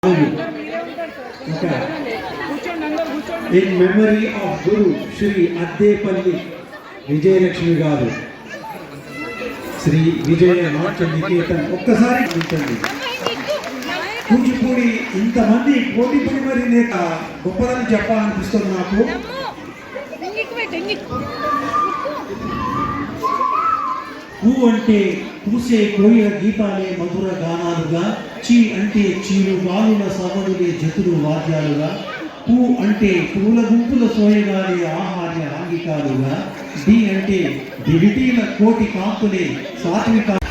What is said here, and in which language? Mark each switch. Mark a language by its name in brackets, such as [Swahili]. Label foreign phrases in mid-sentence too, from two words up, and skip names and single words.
[English] In memory of Guru Shri Addepalli Vijayalakshmi garu Sri Vijaya Natya Niketan [Telugu] ఒక్కసారి చూడండి. కూచిపూడి ఇంతమంది పోటీ పడి మరి నేత గొప్పదని చెప్పాలనిపిస్తుంది నాకు. పూ అంటే పూసే కోయిల గీతాలే మధుర గానాలుగా, చీ అంటే చీరు బాలుల సవడులే జతులు వాద్యాలుగా, పూ అంటే పూల గుంపుల సోయగాలే ఆహార్య ఆంగికాలుగా, డి అంటే దివిటీల కోటి కాంతులే సాత్విక.